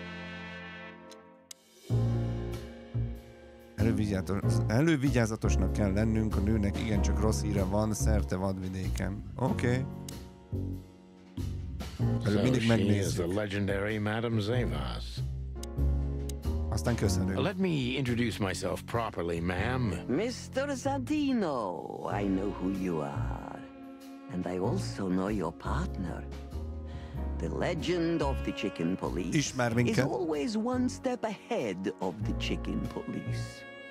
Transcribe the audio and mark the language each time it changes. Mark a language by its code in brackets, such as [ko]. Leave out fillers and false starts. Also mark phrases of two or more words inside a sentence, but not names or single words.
[hu] Elővigyázatosnak kell lennünk, a nőnek igencsak rossz híre van szerte vadvidéken. Oké. Mindig megnézzük. [en] The legendary Madame Zaives. [hu] Aztán köszönöm. [en] Let me introduce myself properly, ma'am. Mr. Santino, I know who you are. And I also know your partner. The legend of the chicken police is always one step ahead of the chicken police.